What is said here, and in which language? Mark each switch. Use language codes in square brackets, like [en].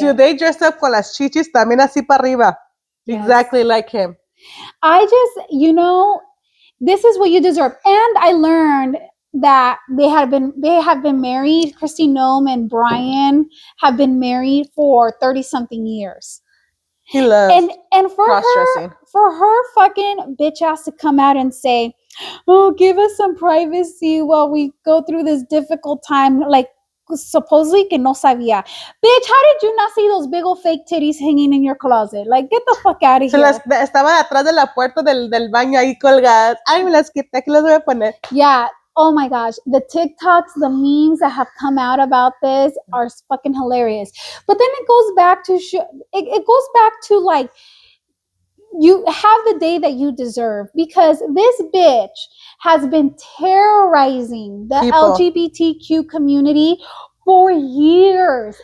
[en] Dude, they dressed up [es] con las chichis también así para arriba. [en] Yes. Exactly like him. I just, this is what you deserve. And I learned that they have been married. Christy Nome and Brian have been married for 30-something years. He loves and for her fucking bitch ass to come out and say, oh, give us some privacy while we go through this difficult time, like supposedly [es] que no sabía. [en] Bitch, how did you not see those big old fake titties hanging in your closet? Like, get the fuck out of here. [es] Estaban atrás de la puerta del baño ahí colgadas. Ay, me las quité, aquí las voy a poner. [en] Yeah. Oh my gosh, the TikToks, the memes that have come out about this are fucking hilarious. But then it goes back to it goes back to like, you have the day that you deserve, because this bitch has been terrorizing the LGBTQ community for years.